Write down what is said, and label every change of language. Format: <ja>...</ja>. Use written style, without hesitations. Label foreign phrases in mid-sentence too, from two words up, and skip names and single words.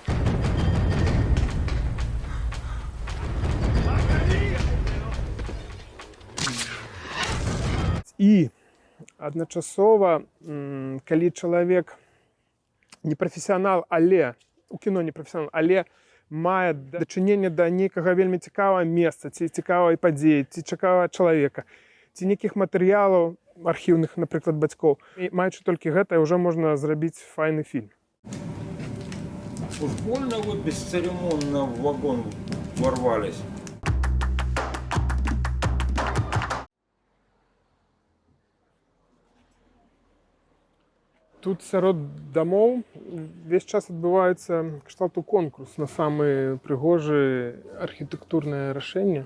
<be>І адначасова, калі чалавек не прафесіянал, але у кіно не прафесіянал, але мае дачыненне да нейкага вельмі цікавага месца, ці цікавай падзеі, ці цікавага чалавека, ці нейкіх матэрыялаў архіўных, напрыклад, бацькоў. І маючы толькі гэта, ўжо можна зрабіць файны фільм.</be> <ru>Уж больно вот бесцеремонно в вагон ворвались.</ru> <be>Тут сярод дамоў увесь час адбываецца кшталту конкурс на самыя прыгожыя архітэктурныя рашэнні.</be>